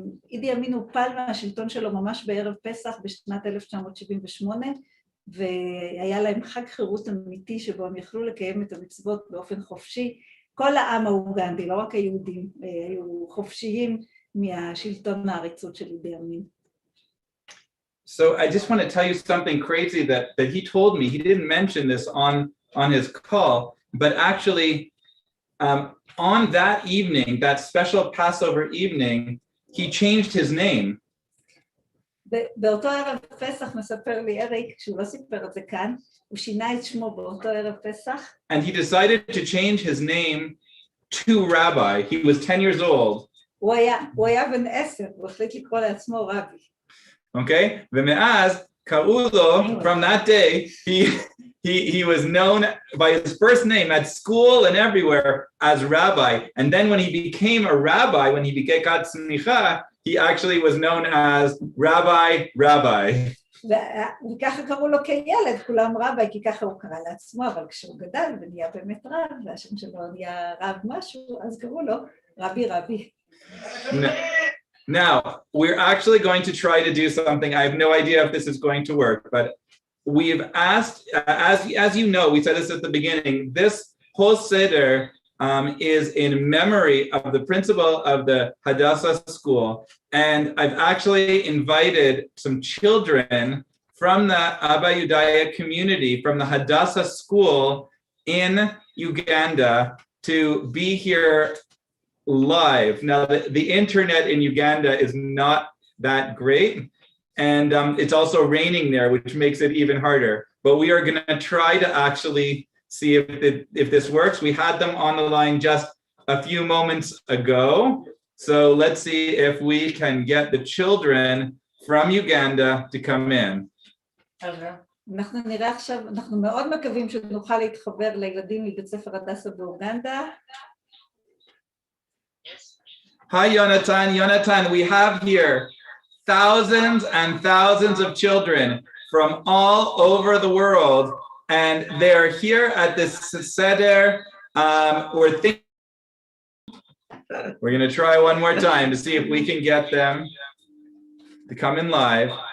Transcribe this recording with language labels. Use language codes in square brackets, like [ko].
[he] אידי אמין הופל מהשלטון שלו ממש בערב פסח בשנת 1978, והיה להם חג חירות אמיתי שבו הם יכלו לקיים את המצוות באופן חופשי, כל העם האוגנדי, לא רק היהודים, היו חופשיים מהשלטון העריצות של אידי אמין. [en] So I just want to tell you something crazy that he told me. He didn't mention this on his call, but actually on that evening, that special Passover evening, he changed his name. [he] באותו ערב פסח מספר לי אריק, שהוא לא סיפר את זה כאן, הוא שינה את שמו באותו ערב פסח. [en] And he decided to change his name to Rabbi. He was 10 years old. [he] הוא היה בן 10, הוא החליט לקרוא לעצמו רבי. [en] Okay? [he] ומאז קראו לו, [en] from that day, he was known by his first name at school and everywhere as Rabbi. And then when he became a rabbi, when he got smicha, he actually was known as Rabbi. [he] וככה קראו לו כילד, כולם רבי, כי ככה הוא קרא לעצמו, אבל כשהוא גדל ונהיה באמת רב, והשם שלו נהיה רב משהו, אז קראו לו רבי. [en] Now, we're actually going to try to do something. I have no idea if this is going to work, but we've asked, as you know, we said this at the beginning, this whole Seder is in memory of the principal of the Hadassah school. And I've actually invited some children from the Abayudaya community, from the Hadassah school in Uganda, to be here live. Now, the internet in Uganda is not that great, and it's also raining there, which makes it even harder. But we are going to try to actually see if this works. We had them on the line just a few moments ago. So let's see if we can get the children from Uganda to come in. [he] אנחנו נראה עכשיו, אנחנו מאוד מקווים שנוכל להתחבר לילדים מבית ספר הדסה באוגנדה. [en] Hi, Yonatan, we have here thousands and thousands of children from all over the world, and they're here at this Seder. We're going to try one more time to see if we can get them to come in live.